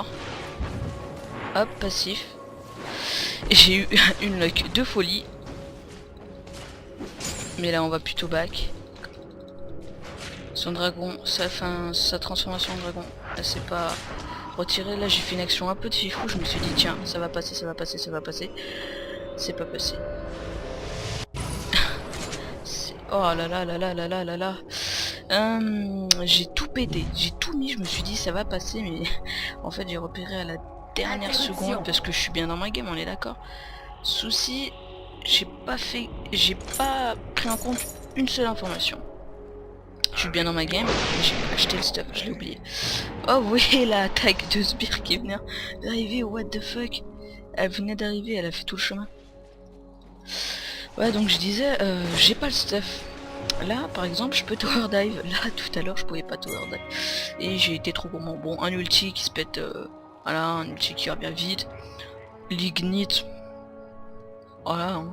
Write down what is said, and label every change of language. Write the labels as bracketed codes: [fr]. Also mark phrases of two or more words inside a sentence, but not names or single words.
[fr] Hop, passif. J'ai eu une luck de folie. Mais là on va plutôt back. Son dragon, sa transformation en dragon, elle s'est pas retirée. Là j'ai fait une action un peu de fifou, je me suis dit tiens, ça va passer, ça va passer, ça va passer. C'est pas passé. Oh là là là là là là là là. J'ai tout pété, j'ai tout mis, je me suis dit ça va passer, mais en fait j'ai repéré à la dernière seconde parce que je suis bien dans ma game, on est d'accord. Souci, j'ai pas pris en compte une seule information. Je suis bien dans ma game, mais j'ai pas acheté le stuff, je l'ai oublié. Oh oui, la attaque de Sbire qui venait d'arriver, [en] what the fuck. [fr] Elle venait d'arriver, elle a fait tout le chemin. Ouais, donc je disais, j'ai pas le stuff. Là, par exemple, je peux [en] tower dive. [fr] Là, tout à l'heure, je pouvais pas [en] tower dive. [fr] Et j'ai été trop gourmand. Bon, un ulti qui se pète... voilà, un ulti qui revient vite. L'ignite. Voilà, hein.